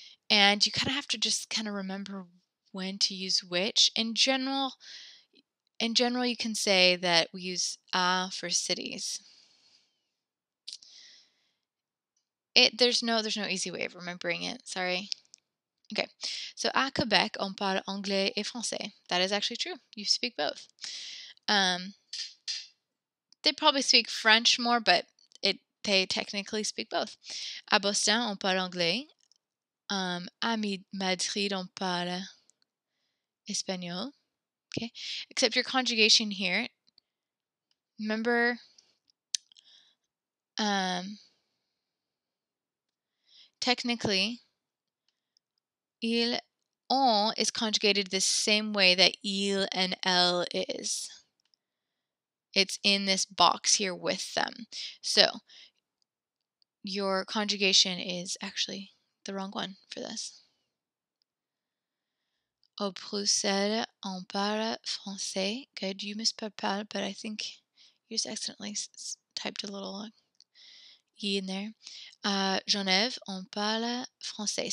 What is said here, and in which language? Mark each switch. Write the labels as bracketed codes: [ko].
[en] And you kind of have to just kind of remember when to use which. In general, you can say that we use a for cities. There's no easy way of remembering it. Sorry. Okay. [fr] So à Québec, on parle anglais et français. [en] That is actually true. You speak both. They probably speak French more, but they technically speak both. [fr] À Boston, on parle anglais. À Madrid, on parle espagnol. [en] Okay, except your conjugation here. Remember, technically, on is conjugated the same way that il and elle is. It's in this box here with them. So your conjugation is actually the wrong one for this. [fr] Au Bruxelles, on parle français. [en] Good, you misspelled parle, but I think you just accidentally typed a little E in there. [fr] Genève, on parle français.